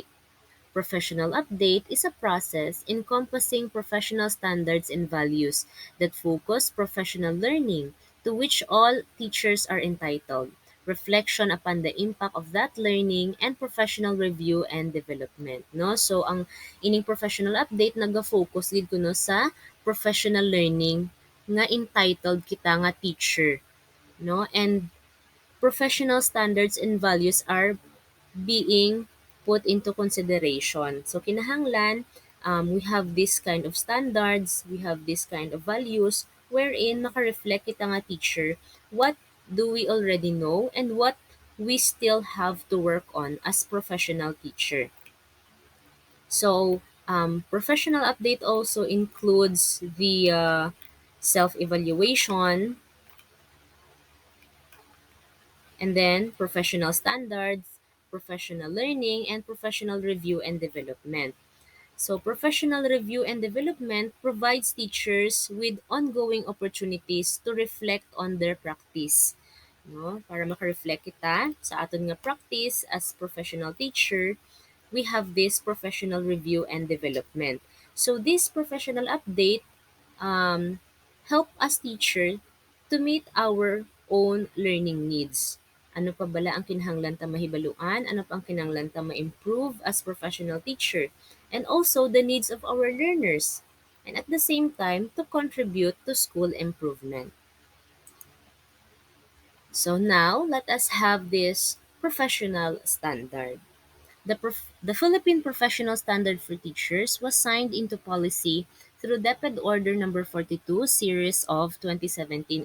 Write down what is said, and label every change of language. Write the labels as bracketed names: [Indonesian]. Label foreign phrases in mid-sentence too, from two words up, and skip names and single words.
[English] Professional update is a process encompassing professional standards and values that focus professional learning to which all teachers are entitled, reflection upon the impact of that learning, and professional review and development. No? So, [Hiligaynon] ang ining [English] professional update [Hiligaynon] naga-focus gid kuno sa [English] professional learning [Hiligaynon] nga entitled kita nga teacher. [English] No? And professional standards and values are being put into consideration. So kinahanglan, we have this kind of standards, we have this kind of values wherein [Hiligaynon] maka-reflect kita nga teacher [English] what do we already know and what we still have to work on as professional teacher. So professional update also includes the self-evaluation and then professional standards, professional learning, and professional review and development. So, professional review and development provides teachers with ongoing opportunities to reflect on their practice. No? [Hiligaynon] Para makareflect kita sa aton nga [English] practice as professional teacher, we have this professional review and development. So, this professional update um, help us teacher to meet our own learning needs. [Hiligaynon] Ano pa bala ang kinahanglan ta mahibaluan? Ano pa ang kinahanglan ta ma-improve [English] as professional teacher? And also the needs of our learners. And at the same time, to contribute to school improvement. So now, let us have this professional standard. The Philippine Professional Standard for Teachers was signed into policy through DepEd Order Number 42, Series of 2017.